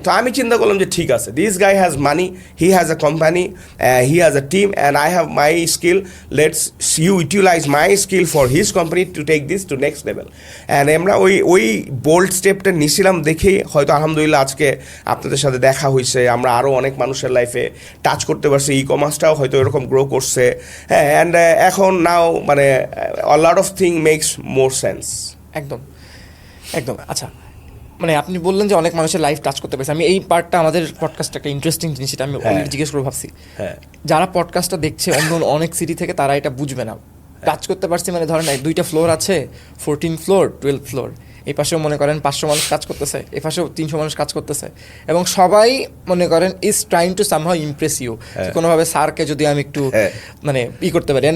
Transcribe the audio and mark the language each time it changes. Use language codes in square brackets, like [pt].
[bn] তো আমি চিন্তা করলাম যে ঠিক আছে, [en] This guy has money, he has a company, he has a team, and I have my skill, let's utilise my skill for his company to take this to next level. [bn] And আমরা ওই bold স্টেপটা নিছিলাম দেখেই হয়তো আলহামদুলিল্লাহ আজকে আপনাদের সাথে দেখা হয়েছে, আমরা আরও অনেক মানুষের লাইফে টাচ করতে পারছি, ই কমার্সটাও হয়তো এরকম গ্রো করছে, হ্যাঁ। [en] And এখন now মানে a lot of thing makes more sense. [bn] একদম একদম। আচ্ছা, মানে আপনি বললেন যে অনেক মানুষের লাইফ টাচ করতে পেরেছে, আমি এই পার্টটা আমাদের পডকাস্টটা একটা ইন্টারেস্টিং জিনিস, এটা আমি অলরেডি জিজ্ঞেস করে ভাবছি। হ্যাঁ, যারা পডকাস্টটা দেখছে অন্য অনেক সিটি থেকে, তারা এটা বুঝবে না। টাচ করতে পারছি মানে ধরেন 2টা ফ্লোর আছে, 14 ফ্লোর 12 ফ্লোর, এই পাশেও মনে করেন 500 মানুষ কাজ করতেছে, এই পাশেও 300 মানুষ কাজ করতেছে, এবং সবাই মনে করেন [en] is trying to somehow impress you, [bn] কোনোভাবে স্যারকে যদি আমি একটু মানে করতে পারি।